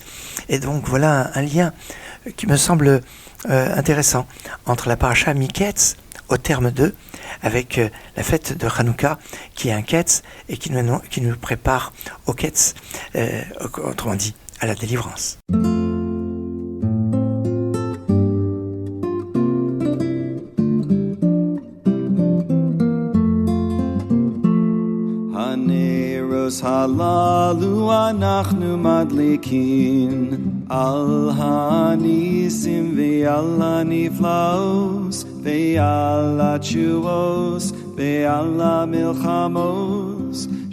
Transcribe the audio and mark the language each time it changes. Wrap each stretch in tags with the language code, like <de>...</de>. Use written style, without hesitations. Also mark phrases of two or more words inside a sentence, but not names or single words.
<fr>Et donc voilà un lien qui me semble intéressant entre la paracha Miketz, au terme 2, avec la fête de Hanouka, qui est un Ketz et qui nous prépare au Ketz, autrement dit, à la délivrance.</fr> <he>הנרות הללו אנחנו מדליקין על הנסים ועל הנפלאות ועל התשועות ועל המלחמות</he>